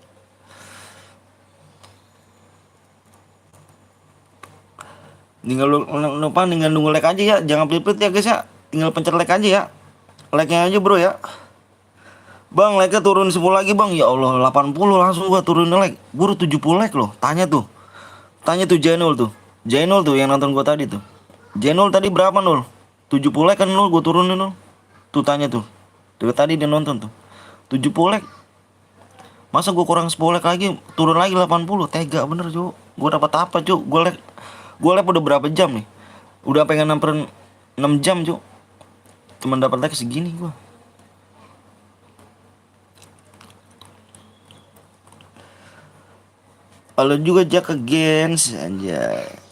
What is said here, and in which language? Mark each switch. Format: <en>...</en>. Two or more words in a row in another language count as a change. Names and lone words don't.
<id>Tinggal lupa tinggal nunggu like aja ya, jangan pelit-pelit ya guys ya. Tinggal pencet like aja ya. Like-nya aja bro ya. Bang, like-nya turun 10 lagi bang. Ya Allah, 80 langsung gua turunin like. Buru 70 like loh. Tanya tuh Jainul tuh. Jainul tuh yang nonton gua tadi tuh. Jainul tadi berapa nul? 70 like kan nul, gua turunin nul. Tuh tanya tuh. Dari tadi dia nonton tuh. 70 like. Masa gua kurang 10 like lagi, turun lagi 80. Tega bener, Cuk. Gua dapat apa, Cuk? Gua like udah berapa jam nih? Udah pengen nyamperin 6 jam, Cuk. Cuman dapat like segini gua. Halo juga Jack Gens anjay.</id>